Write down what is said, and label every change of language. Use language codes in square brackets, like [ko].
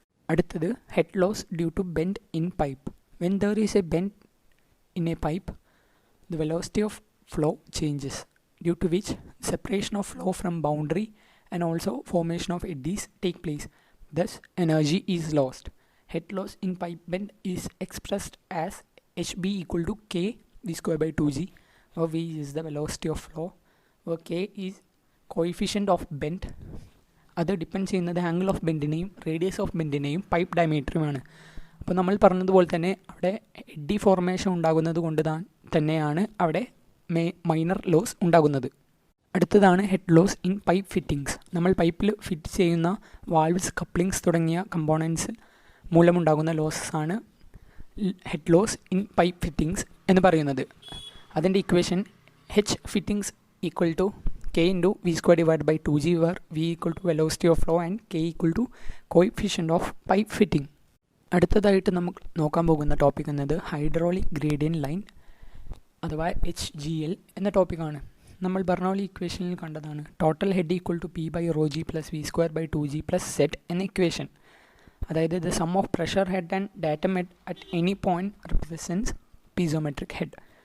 [ml] അടുത്തത് [en] head loss due to bend in pipe. When there is a bend in a pipe, the velocity of flow changes, due to which separation of flow from boundary and also formation of eddies take place. Thus, energy is lost. Head loss in pipe bend is expressed as HB equal to K V square by 2G, where V is the velocity of flow, where K is coefficient of bend. [ml] അത് depend ചെയ്യുന്നത് angle of ബെൻഡിനെയും radius of ബെൻഡിനെയും pipe ഡയമീറ്ററുമാണ്. അപ്പോൾ നമ്മൾ പറഞ്ഞതുപോലെ തന്നെ അവിടെ eddy formation ഉണ്ടാകുന്നത് കൊണ്ട് തന്നെയാണ് അവിടെ മൈനർ ലോസ് ഉണ്ടാകുന്നത്. അടുത്തതാണ് head loss in pipe fittings. നമ്മൾ പൈപ്പിൽ ഫിറ്റ് ചെയ്യുന്ന വാൾവ്സ്, കപ്ലിങ്സ് തുടങ്ങിയ കമ്പോണൻസ് മൂലമുണ്ടാകുന്ന ലോസസ് ആണ് head loss in pipe fittings എന്ന് പറയുന്നത്. അതിൻ്റെ [en] Equation H fittings equal to K into V square divided by 2G, where V equal to velocity of flow and K equal to coefficient of pipe fitting. [ml] അടുത്തതായിട്ട് നമുക്ക് നോക്കാൻ പോകുന്ന topic എന്നത് hydraulic gradient line അഥവാ HGL എന്ന ടോപ്പിക്കാണ്. നമ്മൾ Bernoulli ഇക്വേഷനിൽ കണ്ടതാണ് total head equal to P by rho G plus V square by 2G plus set എന്ന ഇക്വേഷൻ. അതായത് [en] The sum of pressure head and datum head at any point represents piezometric head.